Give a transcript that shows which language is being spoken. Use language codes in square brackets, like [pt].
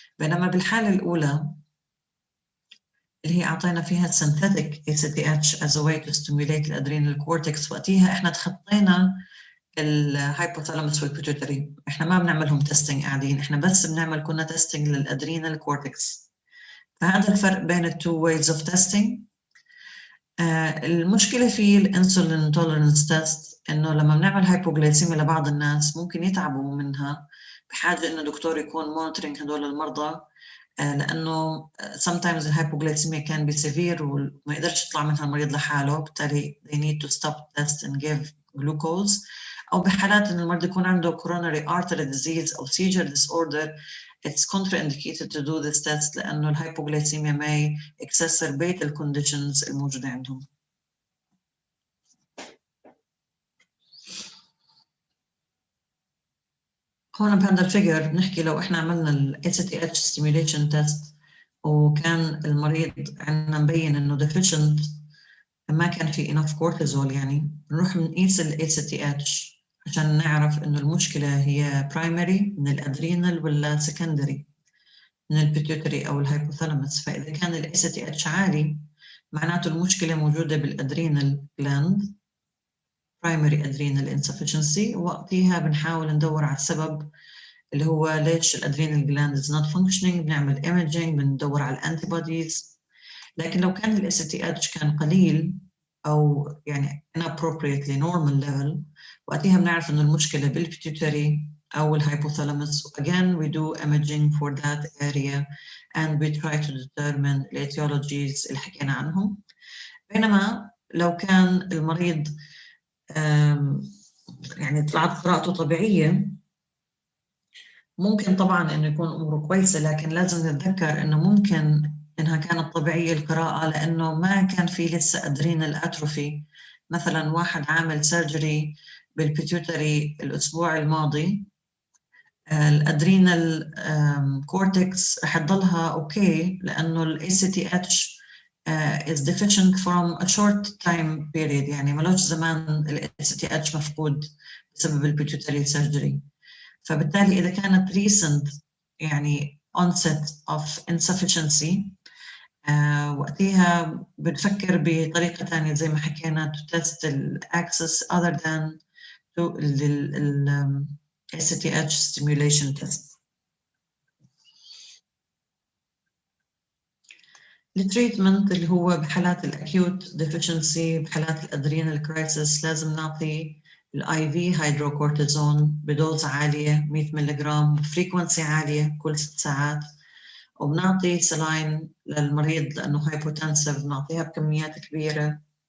[ar] بينما بالحالة الأولى اللي هي أعطينا فيها synthetic ACTH [en] as a way to stimulate the adrenal cortex [ar] وقتها إحنا تخطينا الهايبوثالاموس والبيتيوتري إحنا ما بنعملهم تيستينج قاعدين إحنا بس بنعمل كنا تيستينج للأدرينال كورتكس. فهذا الفرق بين ال [en] two ways of testing. [ar] المشكلة في الانسولين tolerance test إنه لما بنعمل هايبوغلايسيميا لبعض الناس ممكن يتعبوا منها بحاجة إنه دكتور يكون monitoring هدول المرضى لأنه sometimes الهايبوغلايسيميا [en] can be severe [ar] وما يقدرش يطلع منها المريض لحاله بالتالي [en] they need to stop test and give glucose [ar] أو بحالات إن المريض يكون عنده coronary artery disease أو seizure disorder [en] it's contraindicated to do this test [ar] لأنه الهايبوغلايسيميا [en] may exacerbate the conditions [ar] الموجودة عندهم. هون بهذا الفيجر بنحكي لو احنا عملنا ال ACTH stimulation test وكان المريض عندنا مبين انه deficient ما كان في enough cortisol، يعني بنروح بنقيس ال ACTH عشان نعرف انه المشكلة هي primary من الادرينال ولا secondary من البيتيوتري او الهايبوثالاموس. فاذا كان ال ACTH عالي معناته المشكلة موجودة بالادرينال gland primary adrenal insufficiency، ووقتها بنحاول ندور على السبب اللي هو ليش الادرينال gland [en] is not functioning، [ar] بنعمل imaging، بندور على الانتيبوديز. لكن لو كان ال ACTH كان قليل أو يعني [en] inappropriately normal level، [ar] وقتها بنعرف إنه المشكلة بالبيتيوتري أو الهايبوثالاموس. [en] Again we do imaging for that area and we try to determine the etiologies [ar] اللي حكينا عنهم. بينما لو كان المريض يعني طلعت قراءته طبيعية، ممكن طبعا إنه يكون أموره كويسة، لكن لازم نتذكر إنه ممكن إنها كانت طبيعية القراءة لأنه ما كان في لسه أدرينال أتروفي. مثلا واحد عامل سيرجري بالبيتيوتري الأسبوع الماضي، الأدرينال كورتكس رح تضلها أوكي لأنه ال ACTH [en] is deficient from a short time period، [ar] يعني ملوش زمان ال ACTH مفقود بسبب البيتيوتري سيرجري. فبالتالي إذا كانت recent يعني [en] onset of insufficiency [ar] وقتها بنفكر بطريقة ثانية زي ما حكينا [en] to test the axis other than to the ACTH stimulation test. [ar] التريتمنت اللي هو بحالات الأكيوت deficiency، بحالات الأدرينال كرايسيس، لازم نعطي الاي في هيدروكورتيزون بدوز عالية 100 ملغ بفريكونسي عالية كل 6 ساعات، وبنعطي سلاين للمريض لأنه هايبوتنسيف بنعطيها بكميات كبيرة،